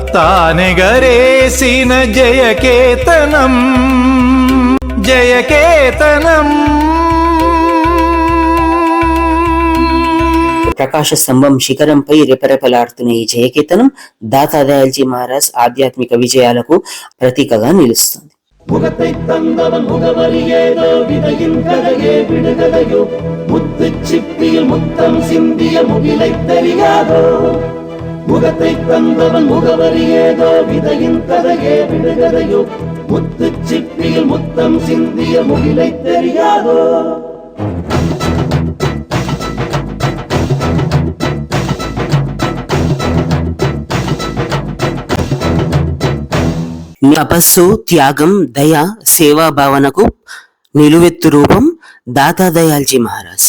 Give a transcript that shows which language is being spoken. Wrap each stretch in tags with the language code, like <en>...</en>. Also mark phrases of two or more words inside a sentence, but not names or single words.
<te>తానెగరేసిన జయకేతనం జయకేతనం. ప్రకాశ స్తంభం శిఖరంపై రెపరెపలాడుతున్న ఈ జయకేతనం దాతాదయాల్జీ మహారాజ్ ఆధ్యాత్మిక విజయాలకు ప్రతీకగా నిలుస్తుంది.</te> <ta>முகத்தை தந்தவன் முகவரியேதோ விதையின் கதையே விடுகதையோ முத்து சிப்பியில் முத்தம் சிந்திய முகிலை தெரியாதோ. முகத்தை தந்தவன் முகவரியேதோ விதையின் கதையே விடுகதையோ முத்து சிப்பியில் முத்தம் சிந்திய முகிலை தெரியாதோ.</ta> <te>తపస్సు, త్యాగం, దయ, సేవా భావనకు నిలువెత్తు రూపం దాతాదయాల్జీ మహారాజ్.</te>